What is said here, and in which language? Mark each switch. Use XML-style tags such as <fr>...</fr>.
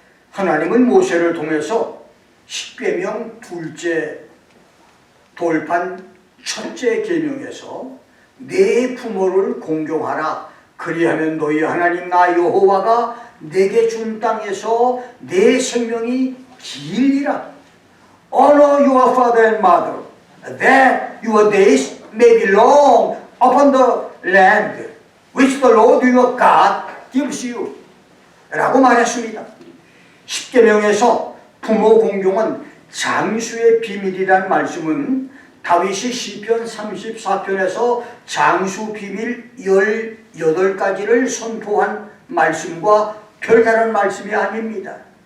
<ko>하나님은 모세를 통해서 십계명 둘째 돌판 첫째 계명에서 내 부모를 공경하라. 그리하면 너희 하나님 나 여호와가 내게 준 땅에서 내 생명이 길리라.</ko> <en>Honor your father and mother, that your days may be long upon the land which the Lord your God gives you.</en> <ko>라고 말했습니다. 십계명에서 부모 공경은 장수의 비밀이란 말씀은 다윗이 시편 34편에서 장수 비밀 18가지를 선포한 말씀과 별다른 말씀이 아닙니다.</ko>